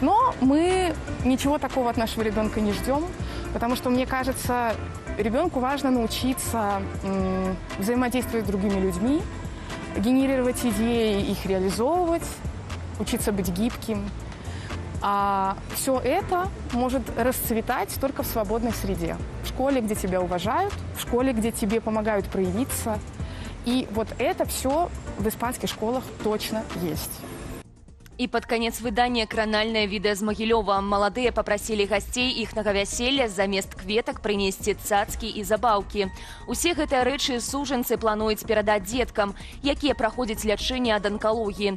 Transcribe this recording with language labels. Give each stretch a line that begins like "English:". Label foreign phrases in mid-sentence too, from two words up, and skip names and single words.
Russian: Но мы ничего такого от нашего ребенка не ждем, потому что, мне кажется, ребенку важно научиться взаимодействовать с другими людьми, генерировать идеи, их реализовывать, учиться быть гибким. А все это может расцветать только в свободной среде. В школе, где тебя уважают, в школе, где тебе помогают проявиться. И вот это все в испанских школах точно есть.
Belarusian: І пад канец выдання кранальнае відэа з Магілёва. Маладыя папрасілі гасцей іхнага вяселля замест кветак прынесці цацкі і забаўкі. Усе гэтыя рэчы сужанцы плануюць перадаць дзеткам, якія праходзяць лячэнне ад анкалогіі.